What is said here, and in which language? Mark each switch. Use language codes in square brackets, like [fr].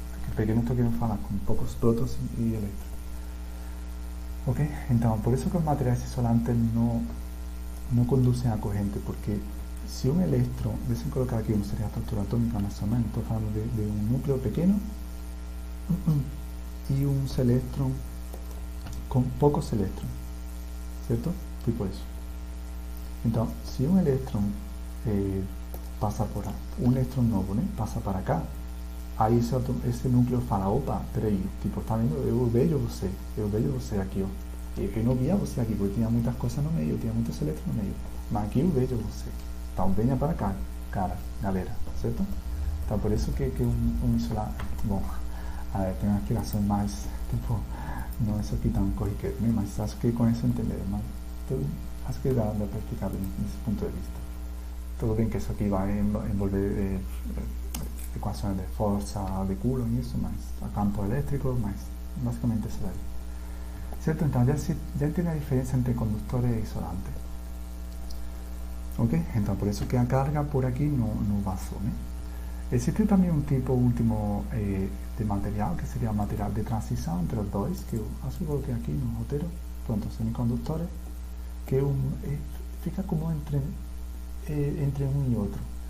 [es] Porque pequeño esto que nos fala con pocos protones y electrones. Ok, entonces por eso que los materiales isolantes no conducen a corriente, porque si un electrón, déjenme colocar aquí una serie de estructura atómica más o menos, estoy hablando de un núcleo pequeño y un electrón con pocos electrones, ¿cierto? Tipo eso. Entonces, si un electrón pasa por un electrón nuevo, ¿no? Pasa para acá, [pt] aí esse núcleo fala, opa, peraí, tipo, tá vendo? Eu vejo você aqui, ó. Eu não via você aqui, porque tinha muitas coisas no meio, tinha muitos elétrons no meio. Mas aqui eu vejo você. Então venha para cá, galera, certo? Então por isso que um isolante, bom, tem uma explicação mais, tipo, não é isso aqui tão corriqueiro, né? Mas acho que com isso entenderam, mas acho que dá para explicar bem desse ponto de vista. Tudo bem que isso aqui vai envolver [es] ecuaciones de fuerza de Coulomb y eso, más a campo eléctrico, más básicamente eso de ahí. ¿Cierto? Entonces ya entiende la diferencia entre conductores e isolantes. ¿Ok? Entonces por eso que la carga por aquí no pasó, ¿no? Existe también un tipo último de material, que sería material de transición entre los dos, que yo coloqué aquí en un roteiro, pronto, semiconductores, que fica como entre un y otro.